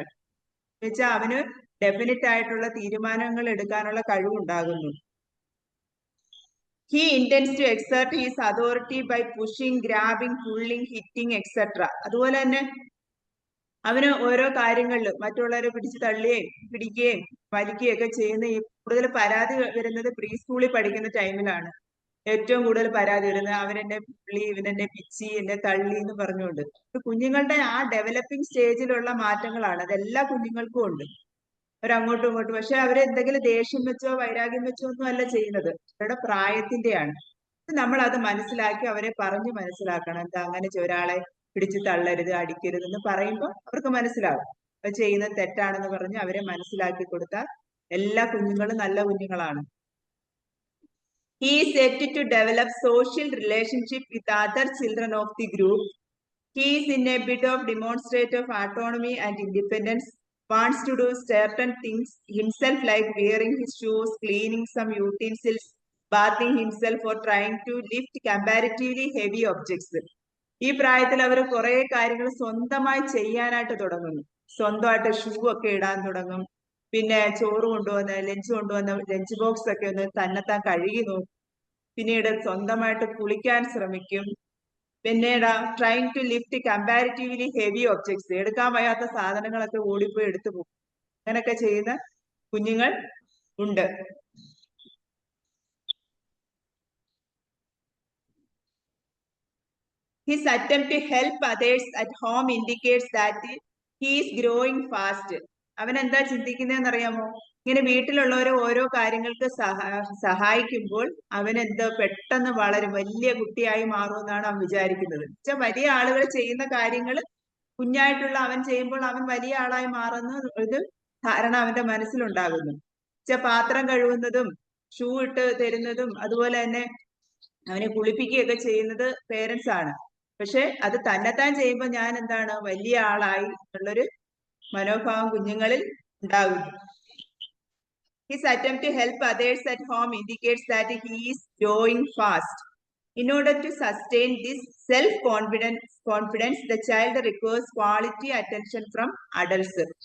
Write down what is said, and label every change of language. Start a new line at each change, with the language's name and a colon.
Malayalam: എന്ന് വെച്ചാൽ അവന് ഡെഫിനറ്റ് ആയിട്ടുള്ള തീരുമാനങ്ങൾ എടുക്കാനുള്ള കഴിവുണ്ടാകുന്നു.
English: He intends to exert his authority by pushing, grabbing, pulling, hitting, etc.
Malayalam: അതുപോലെ തന്നെ അവന് ഓരോ കാര്യങ്ങളിൽ മറ്റുള്ളവരെ പിടിച്ച് തള്ളുകയും പിടിക്കുകയും വലിക്കുകയും ഒക്കെ ചെയ്യുന്ന ഈ കൂടുതൽ പരാതി വരുന്നത് പ്രീ സ്കൂളിൽ പഠിക്കുന്ന ടൈമിലാണ്. ഏറ്റവും കൂടുതൽ പരാതി വരുന്നത് അവനെന്നെ പുള്ളി, ഇവനെന്നെ പിച്ചി, എന്നെ തള്ളി എന്ന് പറഞ്ഞുകൊണ്ട്. കുഞ്ഞുങ്ങളുടെ ആ ഡെവലപ്പിംഗ് സ്റ്റേജിലുള്ള മാറ്റങ്ങളാണ്. അതെല്ലാ കുഞ്ഞുങ്ങൾക്കും ഉണ്ട്, അവരങ്ങോട്ടും ഇങ്ങോട്ടും. പക്ഷെ അവരെ എന്തെങ്കിലും ദേഷ്യം വെച്ചോ വൈരാഗ്യം വെച്ചോ ഒന്നും അല്ല ചെയ്യുന്നത്, അവരുടെ പ്രായത്തിന്റെയാണ്. നമ്മൾ അത് മനസ്സിലാക്കി അവരെ പറഞ്ഞു മനസ്സിലാക്കണം. എന്താ, അങ്ങനെ ഒരാളെ പിടിച്ച് തള്ളരുത്, അടിക്കരുത് എന്ന് പറയുമ്പോൾ അവർക്ക് മനസ്സിലാവും. അത് ചെയ്യുന്നത് തെറ്റാണെന്ന് പറഞ്ഞ് അവരെ മനസ്സിലാക്കി കൊടുത്താൽ എല്ലാ കുഞ്ഞുങ്ങളും നല്ല കുഞ്ഞുങ്ങളാണ്.
English: He is set to develop social relationship with other children of the group. He is in a bit of demonstrative autonomy and independence. Wants to do certain things himself, like wearing his shoes, cleaning some utensils, bathing himself, or trying to lift comparatively heavy objects.
Malayalam: ഈ പ്രായത്തിൽ അവർ കുറെ കാര്യങ്ങൾ സ്വന്തമായി ചെയ്യാനായിട്ട് തുടങ്ങുന്നു. സ്വന്തമായിട്ട് shoe ഒക്കെ ഇടാൻ തുടങ്ങും. പിന്നെ ചോറ് കൊണ്ടുവന്ന് ലഞ്ച് ബോക്സ് ഒക്കെ ഒന്ന് തന്നെത്താൻ കഴുകി നോക്കും. പിന്നീട് സ്വന്തമായിട്ട് കുളിക്കാൻ ശ്രമിക്കും. പിന്നീട്
English: trying to lift comparatively heavy objects,
Malayalam: എടുക്കാൻ വയ്യാത്ത സാധനങ്ങളൊക്കെ ഓടിപ്പോയി എടുത്തു പോകും. അങ്ങനെയൊക്കെ ചെയ്യുന്ന കുഞ്ഞുങ്ങൾ ഉണ്ട്.
English: His attempt to help others at home indicates that he is growing fast.
Malayalam: അവൻ എന്താ ചിന്തിക്കുന്നതെന്ന് അറിയാമോ? ഇങ്ങനെ വീട്ടിലുള്ളവരെ ഓരോ കാര്യങ്ങൾക്ക് സഹായിക്കുമ്പോൾ അവൻ എന്താ പെട്ടെന്ന് വളരെ വലിയ കുട്ടിയായി മാറുമെന്നാണ് അവൻ വിചാരിക്കുന്നത്. വെച്ചാൽ വലിയ ആളുകൾ ചെയ്യുന്ന കാര്യങ്ങൾ കുഞ്ഞായിട്ടുള്ള അവൻ ചെയ്യുമ്പോൾ അവൻ വലിയ ആളായി മാറുന്ന ഒരു ധാരണ അവന്റെ മനസ്സിലുണ്ടാകുന്നു. വെച്ചാൽ പാത്രം കഴുകുന്നതും ഷൂ ഇട്ട് തരുന്നതും അതുപോലെ തന്നെ അവനെ കുളിപ്പിക്കുകയൊക്കെ ചെയ്യുന്നത് പേരൻസ് ആണ്. പക്ഷെ അത് തന്നെത്താൻ ചെയ്യുമ്പോൾ ഞാൻ എന്താണ് വലിയ ആളായി എന്നുള്ളൊരു മനോഭാവം കുഞ്ഞുങ്ങളിൽ ഉണ്ടാകുന്നു.
English: His attempt to help others at home indicates that he is growing fast. In order to sustain this self-confidence, the child requires quality attention from adults.